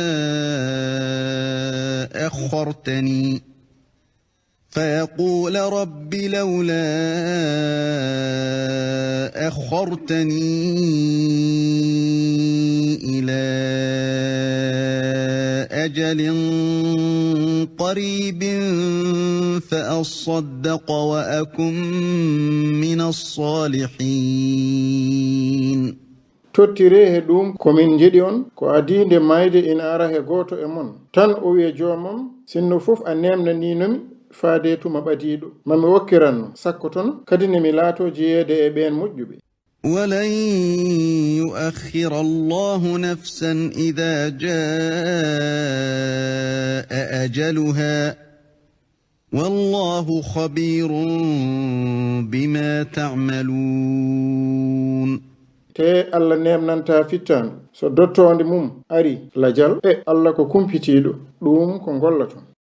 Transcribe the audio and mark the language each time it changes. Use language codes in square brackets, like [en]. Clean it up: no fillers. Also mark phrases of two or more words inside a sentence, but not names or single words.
[ar] أخرتني إلى أجل قريب فأصدق وأكن من الصالحين [ff] tottire he ɗum komin jiɗi on ko adinde mayde ina ara he goto e mon tan o wiya jomam sinno fof a nemnaninomi faade tuma ɓadiɗo mami wokkiranno sakko toon kadi nemi laato jeeyede e ɓen moƴƴuɓe [ar] ولن يؤخر الله نفسا إذا جاء أجلها والله خبير بما تعملون [ff] te Allah nemnanta fittande so dottonde mum ari lajal e Allah ko kumpitiɗo ɗum ko gollaton